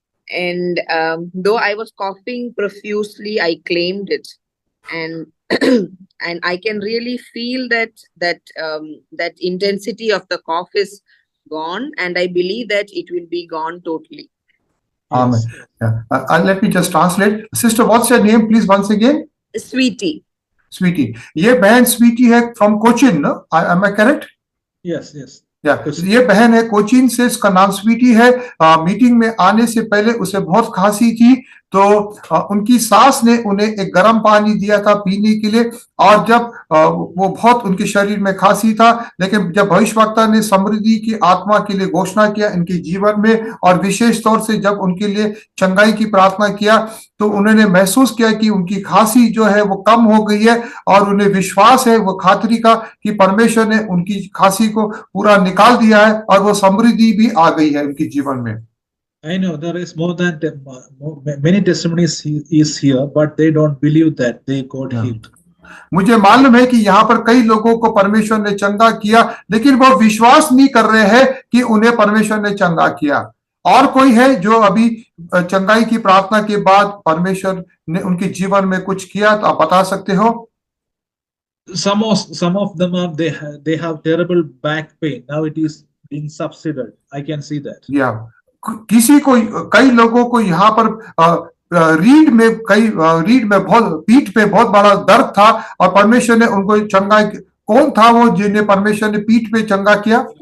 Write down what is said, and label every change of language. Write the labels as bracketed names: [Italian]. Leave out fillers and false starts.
[English] And though I was coughing profusely, I claimed it, and and I can really feel that intensity of the cough is gone, and I believe that it will be gone totally. Amen. Yeah. Let me just translate. Sister, what's your name, please, once again? Sweetie. Sweetie. [Hindi] ये बहन स्वीटी है from Cochin, no? [English] Am I correct? Yes, yes. [Hindi] ये बहन है कोचिन से, इसका नाम स्वीटी है। मीटिंग में आने से पहले उसे बहुत खांसी थी तो उनकी सास ने उन्हें एक गर्म पानी दिया था पीने के लिए, और जब वो बहुत उनके शरीर में खांसी था, लेकिन जब भविष्यवक्ता ने समृद्धि की आत्मा के लिए घोषणा किया इनके जीवन में, और विशेष तौर से जब उनके लिए चंगाई की प्रार्थना किया तो उन्होंने महसूस किया कि उनकी खांसी जो है वो कम हो गई है, और उन्हें विश्वास है वो खातरी का कि परमेश्वर ने उनकी खांसी को पूरा निकाल दिया है और वो समृद्धि भी आ गई है उनके जीवन में। [English] I know there is more than many testimonies is here, but they don't believe that they got healed. [Hindi] मुझे मालूम है कि यहाँ पर कई लोगों को परमेश्वर ने चंगा किया, लेकिन वो विश्वास नहीं कर रहे हैं कि उन्हें परमेश्वर ने चंगा किया। और कोई है जो अभी चंगाई की प्रार्थना के बाद परमेश्वर ने उनके जीवन में कुछ किया, तो आप बता सकते हो? [English] Some of them are they have terrible back pain. Now it is being subsided. I can see that. Yeah. [Hindi] किसी को, कई लोगों को यहाँ पर रीढ़ में बहुत, पीठ पे बहुत बड़ा दर्द था और परमेश्वर ने उनको चंगा। कौन था वो जिन्हें परमेश्वर ने पीठ पे चंगा किया?